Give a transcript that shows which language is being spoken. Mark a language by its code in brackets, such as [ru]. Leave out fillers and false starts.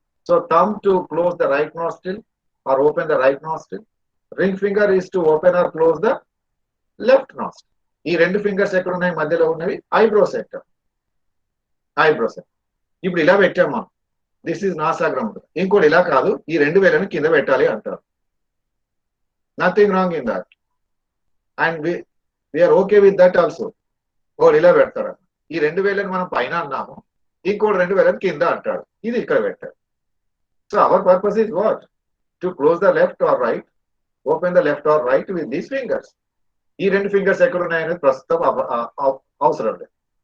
[en] So thumb to close the right nostril or open the right nostril. Ring finger is to open or close the left nostril. [te] ఈ 2 fingers ఎక్కడ ఉన్నాయి? మధ్యలో ఉన్నవి eyebrow centre. Eyebrow centre. ఇప్పుడు ఇలా పెట్టామా, [en] this is [te] నాసాగ్రమ్. ఇంకోటి ఇలా కాదు, ఈ 2 వేలను కింద పెట్టాలి అంటారు. [en] Nothing wrong in that and we are okay with that also. [te] ఓ ఇలా పెడతారు. ఈ 2 వేలను మనం పైన అన్నాము, ఇంకోటి 2 వేలను కింద అంటాడు. ఇది ఇక్కడ పెట్టాడు. [en] So our purpose is what? To close the left or right, open the left or right with these fingers. [te] ఈ 2 ఫింగర్స్ ఎక్కడ ఉన్నాయనేది ప్రస్తుతం అవసరం లేదు.